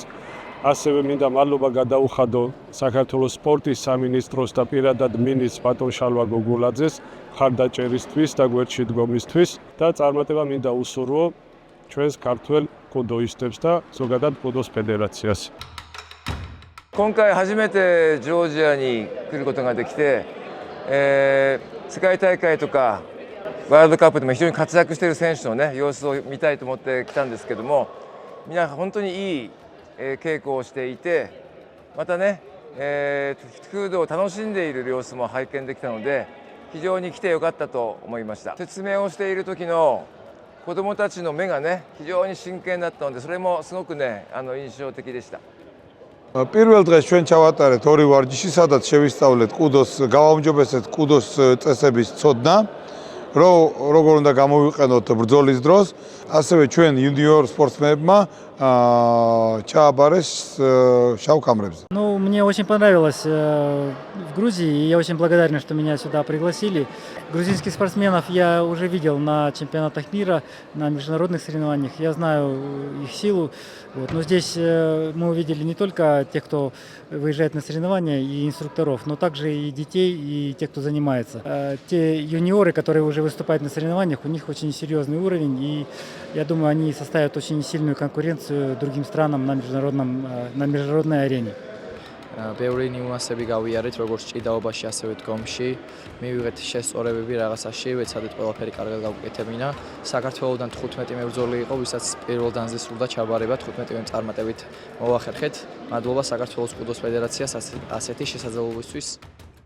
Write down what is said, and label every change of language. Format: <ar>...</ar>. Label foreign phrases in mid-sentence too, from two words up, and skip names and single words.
<ka>ასევე მინდა მადლობა გადაუხადო საქართველოს სპორტის სამინისტროს და პირადად მინისტრს ბატონ შალვა გოგოლაძეს მხარდაჭერისთვის და გვერდში დგომისთვის და წარმატება მინდა უსურვო ჩვენს ქართველ კუდოისტებს და ზოგადად კუდოს ფედერაციას.</ka> <ja>今回初めてジョージアに来ることができて、世界大会とかワールドカップでも非常に活躍している選手のね様子を見たいと思って来たんですけども、みんな本当にいい稽古をしていて、またね、風土を楽しんでいる様子も拝見できたので、非常に来てよかったと思いました。説明をしている時の子どもたちの目がね非常に真剣だったので、それもすごくね印象的でした。</ja> <ka>პირველ დღეს ჩვენ ჩავატარეთ ორი ვარჯიში, სადაც შევისწავლეთ კუდოს, გავაუმჯობესეთ კუდოს წესების ცოდნა, როგორ უნდა გამოვიყენოთ ბრძოლის დროს, ასევე ჩვენ იუნიორ სპორტსმენებმა ჩააბარეს შავ კამრებზე.</ka> <ru>Ну, мне очень понравилось в Грузии, и я очень благодарен, что меня сюда пригласили. Грузинских спортсменов я уже видел на чемпионатах мира, на международных соревнованиях. Я знаю их силу. Вот. Но здесь мы увидели не только тех, кто выезжает на соревнования, и инструкторов, но также и детей, и тех, кто занимается. Те юниоры, которые уже выступают на соревнованиях, у них очень серьезный уровень, и я думаю, они составят очень сильную конкуренцию другим странам на международной арене.</ru> <ka>ბევრი ნიუანსები გავიარეთ, როგორც ჭიდაობაში, ასევე დგომში. მივიღეთ შესწორებები რაღაცაში, ვეცადეთ ყველაფერი კარგად გავუკეთებინა. საქართველოსდან 15 მებრძოლი იყო, ვისაც პირველ დანზე სურდა ჩაბარება 15 წარმატებით მოვახერხეთ. მადლობა საქართველოს კუდოს ფედერაციას ასეთი შესაძლებლობისთვის.</ka>